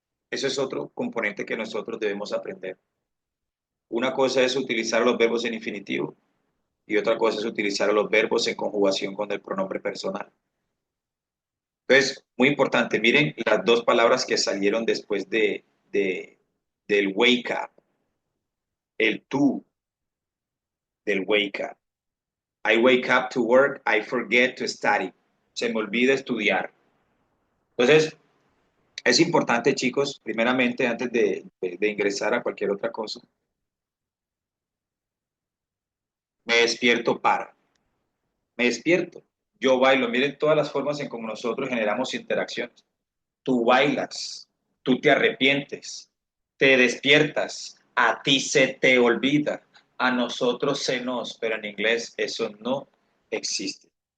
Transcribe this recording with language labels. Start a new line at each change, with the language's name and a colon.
Spanish: Eso es otro componente que nosotros debemos aprender. Una cosa es utilizar los verbos en infinitivo y otra cosa es utilizar los verbos en conjugación con el pronombre personal. Entonces, muy importante, miren las dos palabras que salieron después del wake up, el tú del wake up.
English: I wake up to work, I forget to study.
Spanish: Se me olvida estudiar. Entonces, es importante, chicos, primeramente, antes de ingresar a cualquier otra cosa, me despierto para. Me despierto. Yo bailo. Miren todas las formas en cómo nosotros generamos interacciones. Tú bailas, tú te arrepientes, te despiertas, a ti se te olvida, a nosotros se nos, pero en inglés eso no existe.